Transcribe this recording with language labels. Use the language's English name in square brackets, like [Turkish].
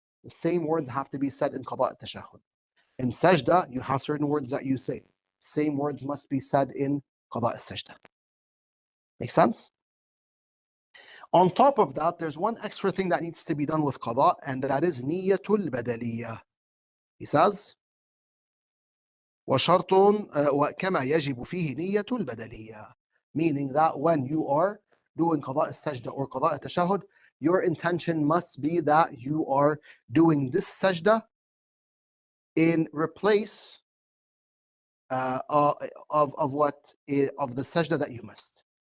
[English] The same words have to be said in qada al-tashahhud. In sajda, you have certain words that you say. Same words must be said in qada al-sajda. Make sense? On top of that, there's one extra thing that needs to be done with qada, and that is niyyatul badaliyah. He says, [Arabic] وشرط كما يجب فيه نية البدلية. [English] Meaning that when you are doing قضاء السجدة or قضاء التشهد, your intention must be that you are doing this sajda in replace of what of the sajda that you missed.